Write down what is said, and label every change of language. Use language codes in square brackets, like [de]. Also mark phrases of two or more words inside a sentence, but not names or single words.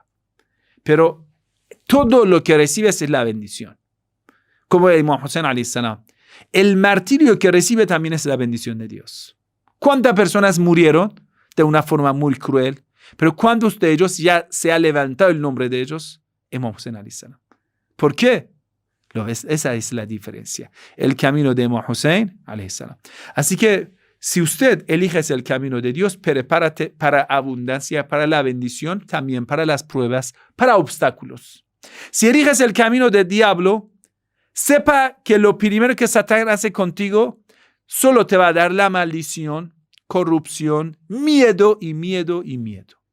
[es] Pero todo lo que recibes es la bendición. Como el Imam Hussein [ar] عليه السلام. [es] El martirio que recibe también es la bendición de Dios. ¿Cuántas personas murieron de una forma muy cruel? Pero ¿cuántos de ellos ya se ha levantado el nombre de ellos? Imam Hussein [ar] عليه السلام. [es] ¿Por qué? ¿Lo ves? Esa es la diferencia. El camino de Imam Hussein [ar] عليه السلام. [es] Así que si usted elige el camino de Dios, prepárate para abundancia, para la bendición, también para las pruebas, para obstáculos. Si eliges el camino del diablo, sepa que lo primero que Satán hace contigo solo te va a dar la maldición, corrupción, miedo y miedo y miedo.